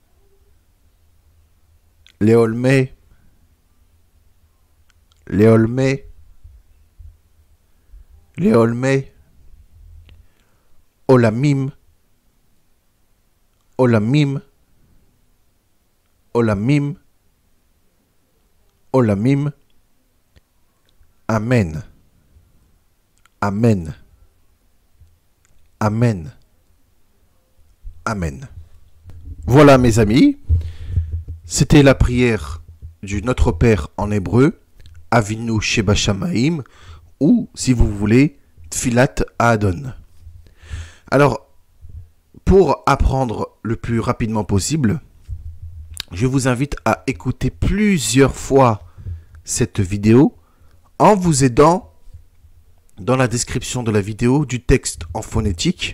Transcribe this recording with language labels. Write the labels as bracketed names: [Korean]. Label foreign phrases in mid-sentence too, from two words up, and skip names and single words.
[Hebrew] לעולמי, לעולמי, לעולמי, עולמים, עולמים, עולמים, עולמים, אמן, אמן, אמן, amen. [French] Voilà mes amis, c'était la prière du Notre Père en hébreu, [Hebrew] אבינו שבשמים, [French] ou si vous voulez, [Hebrew] תפילת אדון. [French] Alors, pour apprendre le plus rapidement possible, je vous invite à écouter plusieurs fois cette vidéo en vous aidant dans la description de la vidéo du texte en phonétique.